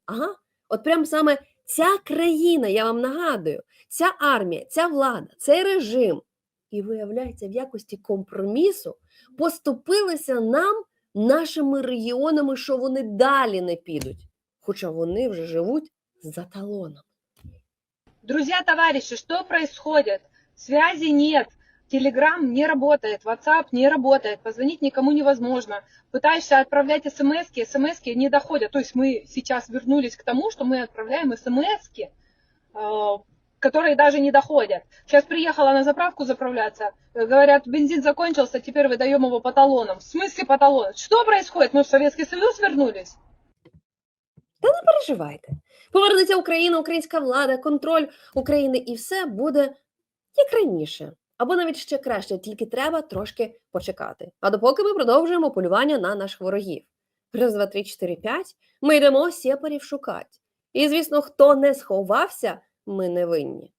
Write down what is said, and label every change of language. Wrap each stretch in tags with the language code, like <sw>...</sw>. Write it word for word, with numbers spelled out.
<uk>Ага, от прям саме ця країна, я вам нагадую, ця армія, ця влада, цей режим, і виявляється в якості компромісу, поступилися нам, нашими регіонами, що вони далі не підуть, хоча вони вже живуть за талоном.</uk> <ru>Друзья, товарищи, что происходит? Связи нет, Телеграм не работает, WhatsApp не работает, позвонить никому невозможно. Пытаешься отправлять смс-ки, смс-ки не доходят. То есть мы сейчас вернулись к тому, что мы отправляем смс-ки, которые даже не доходят. Сейчас приехала на заправку заправляться, говорят, бензин закончился, теперь выдаем его по талонам. В смысле по талонам? Что происходит? Мы в Советский Союз вернулись?</ru> <uk>Та не переживайте. Повернеться Україна, українська влада, контроль України і все буде як раніше. Або навіть ще краще, тільки треба трошки почекати. А допоки ми продовжуємо полювання на наших ворогів. Раз, два, три, чотири, п'ять. Ми йдемо сєпарів шукати. І, звісно, хто не сховався, ми не винні.</uk>